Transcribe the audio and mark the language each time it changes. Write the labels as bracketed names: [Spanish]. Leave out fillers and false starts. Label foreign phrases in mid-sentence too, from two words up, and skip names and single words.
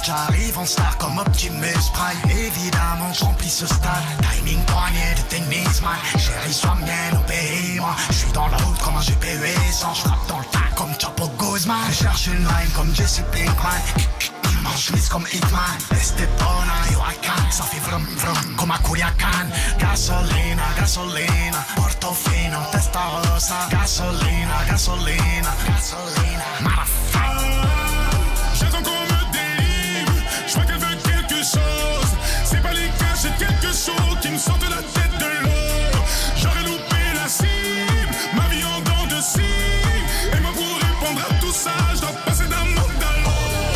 [French] J'arrive en star comme Optimus Prime. Évidemment, j'remplis ce stade. Timing poignet de tennis, man. Chérie, sois mienne, obéis-moi. Je suis dans la route comme un GPU sans. J'frappe dans le tas comme Chapo Guzman. Je cherche une line comme Jesse Pinkman. Chemise comme Hitman. Estepona, yo [English] I can. [French] Ça fait vrum vrum comme a Culiacan. [Spanish] Gasolina, gasolina. Portofino, testa rosa. Gasolina, gasolina, gasolina. [French] J'attends qu'on me délivre. Je vois qu'elle veut quelque chose. C'est pas les gars, j'ai quelque chose qui me sort de la tête de l'eau. J'aurais loupé la cible, ma vie en dents de cible. Et moi pour répondre à tout ça, je dois passer d'un monde à l'autre.